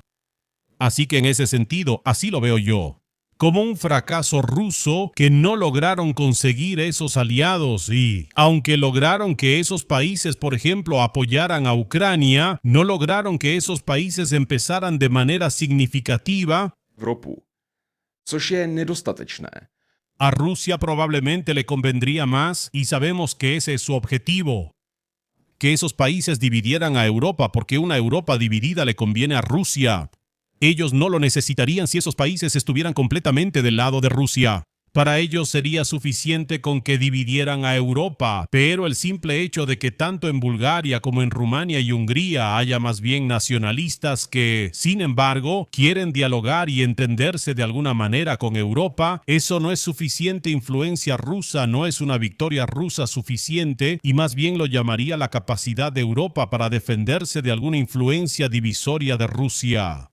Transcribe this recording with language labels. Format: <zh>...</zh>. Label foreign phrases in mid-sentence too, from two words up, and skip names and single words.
<es>Así que en ese sentido, así lo veo yo. Como un fracaso ruso que no lograron conseguir esos aliados y, aunque lograron que esos países, por ejemplo, apoyaran a Ucrania, no lograron que esos países empezaran de manera significativa.</es> <cs>Což je nedostatečné.</cs> <es>A Rusia probablemente le convendría más y sabemos que ese es su objetivo. Que esos países dividieran a Europa porque una Europa dividida le conviene a Rusia. Ellos no lo necesitarían si esos países estuvieran completamente del lado de Rusia. Para ellos sería suficiente con que dividieran a Europa, pero el simple hecho de que tanto en Bulgaria como en Rumania y Hungría haya más bien nacionalistas que, sin embargo, quieren dialogar y entenderse de alguna manera con Europa, eso no es suficiente influencia rusa, no es una victoria rusa suficiente y más bien lo llamaría la capacidad de Europa para defenderse de alguna influencia divisoria de Rusia.</es>